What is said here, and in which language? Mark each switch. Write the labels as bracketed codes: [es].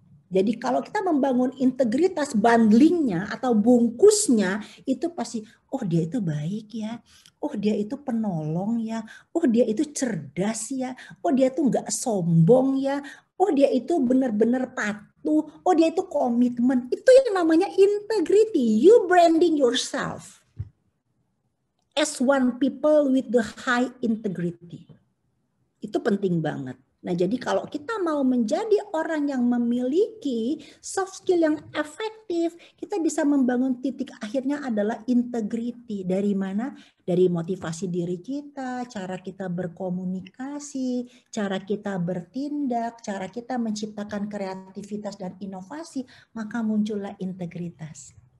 [id] Jadi kalau kita membangun integritas, bundlingnya atau bungkusnya itu pasti, oh dia itu baik ya, oh dia itu penolong ya, oh dia itu cerdas ya, oh dia itu nggak sombong ya, oh dia itu benar-benar patuh, oh dia itu komitmen. Itu yang namanya integrity. [en] You branding yourself as one people with the high integrity. [id] Itu penting banget. Nah, jadi kalau kita mau menjadi orang yang memiliki soft skill yang efektif, kita bisa membangun titik akhirnya adalah integrity. Dari mana? Dari motivasi diri kita, cara kita berkomunikasi, cara kita bertindak, cara kita menciptakan kreativitas dan inovasi, maka muncullah integritas.